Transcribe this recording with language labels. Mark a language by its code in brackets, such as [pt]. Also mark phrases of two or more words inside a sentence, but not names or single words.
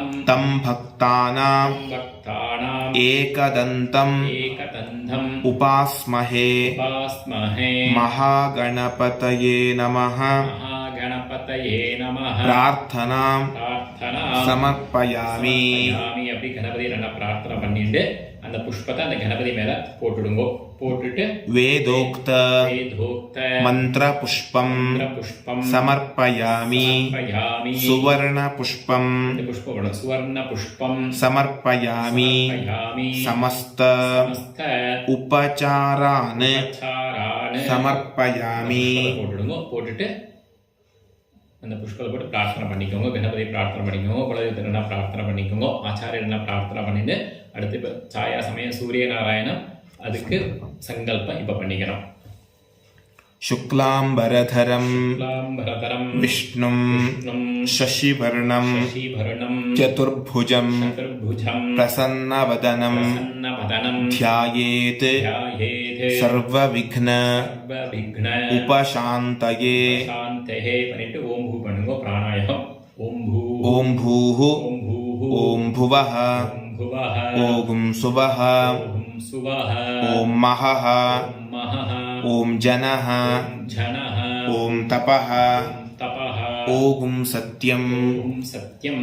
[sa] तं भक्तानां भक्तानाम् एकदन्तम् एकदन्तम् उपास्महे उपास्महे महागणपतये नमः महागणपतये नमः प्रार्थनां प्रार्थना समर्पयामि [ta] அப்படி கணபதி நல்லா பிரார்த்தனை பண்ணிட்டு அந்த புஷ்பத்தை அந்த கணபதி மேல போட்டுடுங்க. போட்டுட்டு [sa] वेदोक्त வேதோக்த मन्त्रपुष्पं புஷ்பம் समर्पयामि समर्पयामि सुवर्णपुष्पं [ta] இந்த புஷ்பம் சுவர்ண புஷ்பம் [sa] समर्पयामि समर्पयामि समस्त समस्त उपचारान् उपचारान् समर्पयामि [ta] போட்டுடுங்க. போட்டுட்டு அந்த புஷ்பத்தை போட்டு பிரார்த்தனை பண்ணிக்கோங்க. கணபதி பிரார்த்தனை பண்ணிக்கோங்க. குலதெய்வத்தினா பிரார்த்தனை பண்ணிக்கோங்க. ஆச்சாரியனா பிரார்த்தனை பண்ணிட்டு அடுத்து இப்போ சாயா சமயம் சூரிய நாராயணம் அதுக்கு சங்கல்பம் இப்போ பண்ணிக்கிறோம். [sa] शुक्लाम्बरधरं शुक्लाम्बरधरं विष्णुं विष्णुं शशिवर्णं शशिवर्णं चतुर्भुजं चतुर्भुजं प्रसन्नवदनं प्रसन्नवदनं ध्यायेत् ध्यायेत् सर्वविघ्न सर्वविघ्न उपशान्तये [ta] शान्तेः பண்ணிட்டு [sa] ॐ भूः [ta] பண்ணுங்க. பிராணாயாமம். [sa] ॐ भूः ॐ भूः ॐ भूः ॐ भुवः ॐ भुवः ॐ सुवः ॐ सुवः ॐ महः ॐ महः ॐ जनः ॐ जनः ॐ तपः ॐ तपः ॐ सत्यम् ॐ सत्यम्